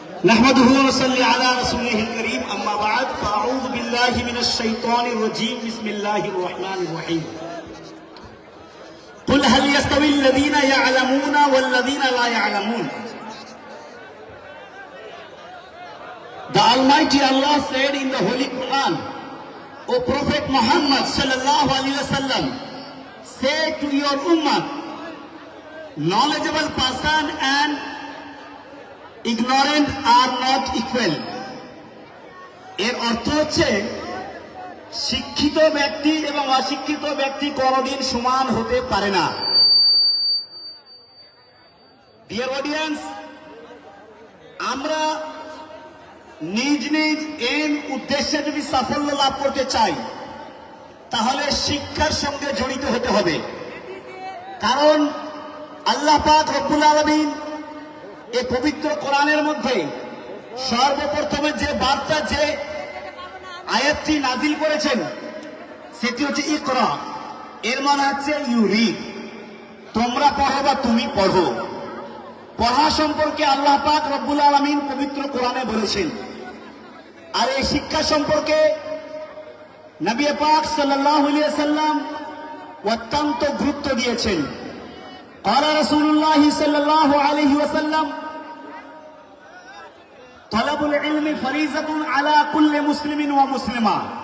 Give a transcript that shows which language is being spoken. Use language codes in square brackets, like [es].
[ar] نحمده ونصلي على رسوله الكريم أما بعد فأعوذ بالله من الشيطان الرجيم بسم الله الرحمن الرحيم قل هل يستوي الذين يعلمون والذين لا يعلمون. [en] The Almighty Allah said in the Holy Quran, O Prophet Muhammad [ar] sallallahu alaihi wasallam, [en] say to your ummah, knowledgeable person and ignorant are not equal. [bn] এর অর্থ হচ্ছে শিক্ষিত ব্যক্তি এবং অশিক্ষিত ব্যক্তি কোনদিন সমান হতে পারে না। [en] dear audience, [bn] আমরা নিজ নিজ এম উদ্দেশ্যে যদি সাফল্য লাভ করতে চাই তাহলে শিক্ষার সঙ্গে জড়িত হতে হবে। কারণ আল্লাহ পাক রব্বুল আলামিন এই পবিত্র কোরআনের মধ্যে সর্বপ্রথমে যে বার্তা, যে আয়াতটি নাজিল করেছেন সেটি হচ্ছে ইকরা। এর মানে হচ্ছে [en] you read, [bn] তোমরা পড়ো বা তুমি পড়ো। পড়া সম্পর্কে আল্লাহ পাক রব্বুল আলামিন পবিত্র কোরআনে বলেছেন। আর এই শিক্ষা সম্পর্কে নবী পাক সাল্লাল্লাহু আলাইহি ওয়াসাল্লাম অত্যন্ত গুরুত্ব দিয়েছেন। [ar] قال رسول الله صلى الله عليه وسلم طلب العلم فريضة على كل مسلم ومسلمة.